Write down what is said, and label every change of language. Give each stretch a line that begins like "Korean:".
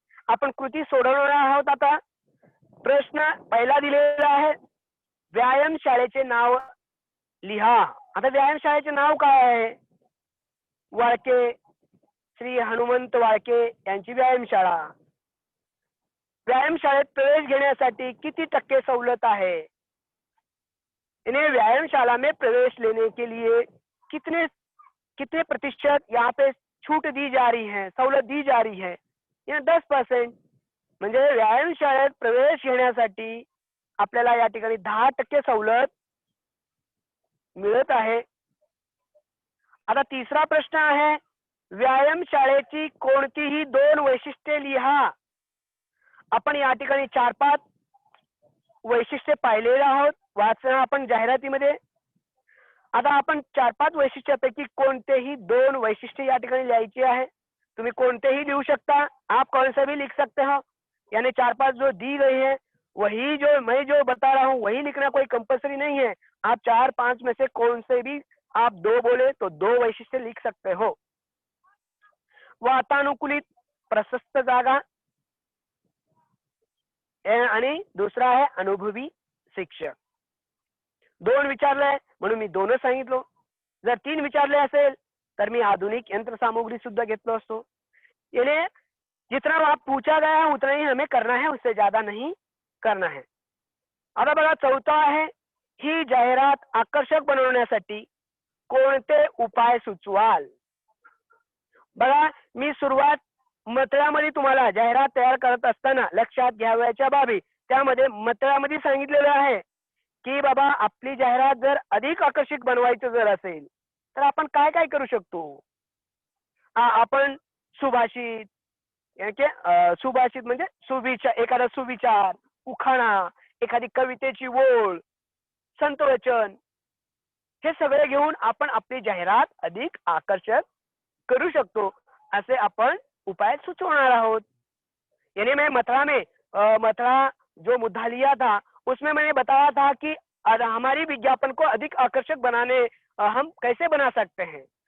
Marathi: आपण कृती सोडवणार आहोत. आता प्रश्न पहिला दिलेला आहे, व्यायाम शाळेचे नाव लिहा. आता व्यायाम शाळेचे नाव काय आहे? वाळके, श्री हनुमंत वाळके यांची व्यायामशाळा. व्यायामशाळेत प्रवेश घेण्यासाठी किती टक्के सवलत है?
Hindi: इन्हें व्यायामशाला में प्रवेश लेने के लिए कितने कितने प्रतिशत यहाँ पे छूट दी जा रही है, सवलत दी जा रही है? यह 10%.
Marathi: म्हणजे व्यायामशाळेत प्रवेश घेण्यासाठी आपल्याला या ठिकाणी 10% सवलत मिळत आहे. आता तिसरा प्रश्न आहे, व्यायामशाळेची कोणतीही 2 वैशिष्ट्ये लिहा. आपण या ठिकाणी 4-5 वैशिष्ट्ये पाहिलेले आहोत, वाचना आपण जाहिरातीमध्ये. आता आपण 4-5 वैशिष्ट्यापैकी कोणतेही 2 वैशिष्ट्ये या ठिकाणी लिहायची आहे. तुम्ही कोणतेही लिहू शकता,
Hindi: आप कौन सा भी लिख सकते हो. यानी 4-5 जो दी गई है वही जो मैं जो बता रहा हूँ वही लिखना कोई कंपल्सरी नहीं है. आप 4-5 में से कौन से भी आप 2 बोले तो 2 वैशिष्ट्य लिख सकते हो.
Marathi: वातानुकूलित प्रशस्त जागा आणि दुसरा आहे अनुभवी शिक्षक. 2 विचारले म्हणून मी 2च सांगितलो. जर 3 विचारले असेल तर मी आधुनिक यंत्रसामुग्री सुद्धा घेतलो असतो.
Hindi: यानी जितना आप पूछा गया है उतना ही हमें करना है, उससे ज्यादा नहीं करना है.
Marathi: आता बघा चौथा आहे, ही जाहिरात आकर्षक बनवण्यासाठी कोणते उपाय सुचवाल? बघा मी सुरुवात मतळ्यामध्ये तुम्हाला जाहिरात तयार करत असताना लक्षात घ्यावयाच्या बाबी त्यामध्ये मतळ्यामध्ये सांगितलेलं आहे की बाबा आपली जाहिरात जर अधिक आकर्षक बनवायचं जर असेल तर आपण काय काय करू शकतो. आपण सुभाषित सुभाषित म्हणजे सुविचार, एखादा सुविचार, उखाणा, एखादी कवितेची ओळ, संतवचन, हे सगळे घेऊन आपण आपली जाहिरात अधिक आकर्षक करू शकतो असे आपण उपाय सुचवणार आहोत.
Hindi: यानी मैं मथुरा जो मुद्दा लिया था उसमें मैंने बताया था कि हमारी विज्ञापन को अधिक आकर्षक बनाने हम कैसे बना सकते हैं.